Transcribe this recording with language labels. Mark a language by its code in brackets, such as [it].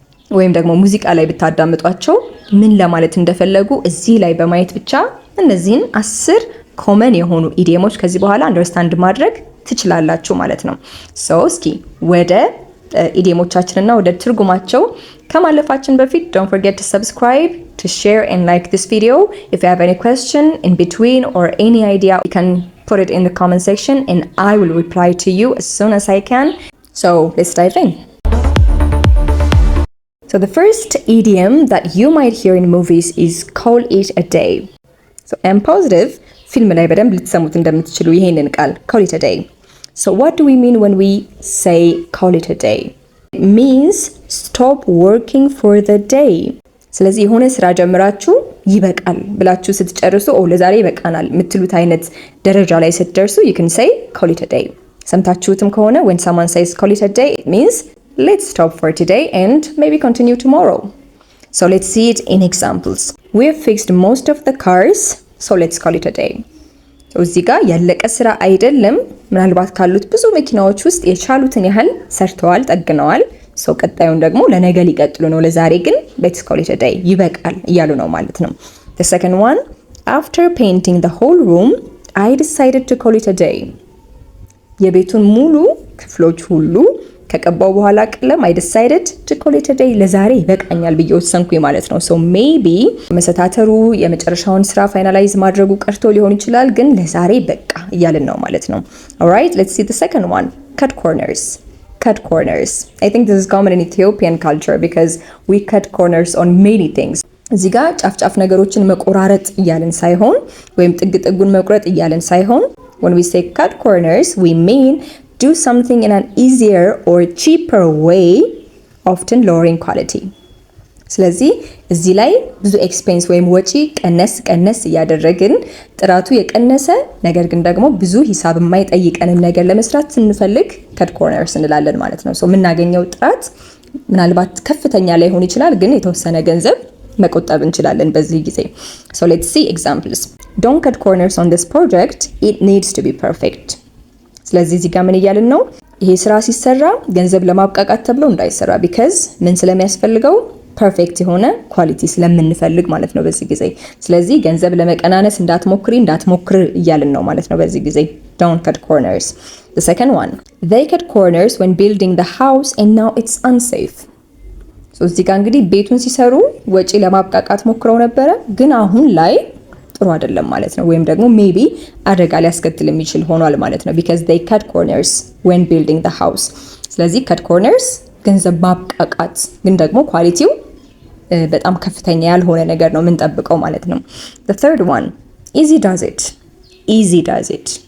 [am] ወይም ደግሞ ሙዚቃ ላይ ብታዳምጧቸው ምን ለማለት እንደፈለጉ እዚህ ላይ በማየት ብቻ እነዚህን 10 ኮመን የሆኑ ኢዲየሞች ከዚህ በኋላ አንደርስታንድ ማድረግ ትችላላችሁ ማለት ነው። ሶ እስኪ ወደ ኢዲየሞቻችንና ወደ ትርጉማቸው ከማለፋችን በፊት [en] don't forget to subscribe, to share and like this video. If you have any question in between or any idea, you can put it in the comment section and I will reply to you as soon as I can. So let's dive in. So the first idiom that you might hear in movies is call it a day. So I'm positive [am] ፊልም ላይ በደንብ ልትሰሙት እንደምትችሉ ይሄንን ቃል [en] call it a day. So what do we mean when we say call it a day? It means stop working for the day. [am] ስለዚህ የሆነ ስራ ጀምራችሁ ይበቃል ብላችሁ ስትጨርሱ ለዛሬ ይበቃናል የምትሉት አይነት ደረጃ ላይ ስትደርሱ [en] you can say call it a day. [am] ሰምታችሁትም ከሆነ [en] when someone says call it a day, it means let's stop for today and maybe continue tomorrow. So let's see it in examples. We have fixed most of the cars. So let's call it a day. [am] እዚህ ጋር ያለቀ ስራ አይደለም። ምናልባት ካሉት ብዙ መኪናዎች ውስጥ የቻሉትን ያህል ሰርተዋል፣ ጠግነዋል። ሰው ቀጣዩን ደግሞ ለነገ ሊቀጥሉ ነው። ለዛሬ ግን [en] let's call it a day [am] ይበቃል እያሉ ነው ማለት ነው። [en] The second one, after painting the whole room, I decided to call it a day. [am] የቤቱን ሙሉ ክፍሎች ሁሉ ከቀባው በኋላ ቀለም [en] I decided to call it a day. [am] ለዛሬ ይበቃኛል ብዬ ወሰንኩኝ ማለት ነው። [en] so maybe [am] መሰታተሩ የመጨረሻውን ስራ ፋይናላይዝ ማድረጉ ቀርቶ ሊሆን ይችላል፣ ግን ለዛሬ በቃ እያልን ነው ማለት ነው። [en] alright, let's see the second one. Cut corners. Cut corners. I think this is common in Ethiopian culture because we cut corners on many things. [am] እዚህ ጋር ጫፍ ነገሮችን መቆራረጥ እያልን ሳይሆን [en] ወይም ጥጉን መቁረጥ እያልን ሳይሆን when we say cut corners we mean do something in an easier or cheaper way, often lowering quality. [am] ስለዚህ እዚህ ላይ ብዙ ኤክስፔንስ ወይም ወጪ ቀነስ እያደረግን ጥራቱ የቀነሰ ነገር ግን ደግሞ ብዙ ሂሳብ የማይጠይቀንን ነገር ለመስራት ስንፈልግ [en] cut corners [am] እንላለን ማለት ነው። ሶ የምናገኘው ጥራት ምናልባት ከፍተኛ ላይ ሆን ይችላል፣ ግን የተወሰነ ገንዘብ መቆጠብ እንችላለን በዚህ ጊዜ። [en] So let's see examples. Don't cut corners on this project, it needs to be perfect. [am] ስለዚህ እዚህ ጋር ምን እያልን ነው? ይሄ ስራ ሲሰራ ገንዘብ ለማብቃቃት ተብሎ እንዳይሰራ because ምን ስለሚያስፈልገው ፐርፌክት የሆነ ኳሊቲ ስለምንፈልግ ማለት ነው በዚህ ጊዜ። ስለዚህ ገንዘብ ለመቀናነስ እንዳትሞክር እያልን ነው ማለት ነው በዚህ ጊዜ። [en] Don't cut corners. The second one, they cut corners when building the house and now it's unsafe. [am] so እዚህ ጋር እንግዲህ ቤቱን ሲሰሩ ወጪ ለማብቃቃት ሞክረው ነበረ፣ ግን አሁን ላይ ጥሩ አይደለም ማለት ነው። ወይም ደግሞ maybe አደጋ ሊያስከትል የሚችል ሆኗል ማለት ነው [en] because they cut corners when building the house. [am] ስለዚህ [en] cut corners [am] ገንዘብ ማብቃቃት ግን ደግሞ ኳሊቲው በጣም ከፍተኛ ያልሆነ ነገር ነው የምንጠብቀው ማለት ነው። [en] The third one, easy does it. [am] Easy does it.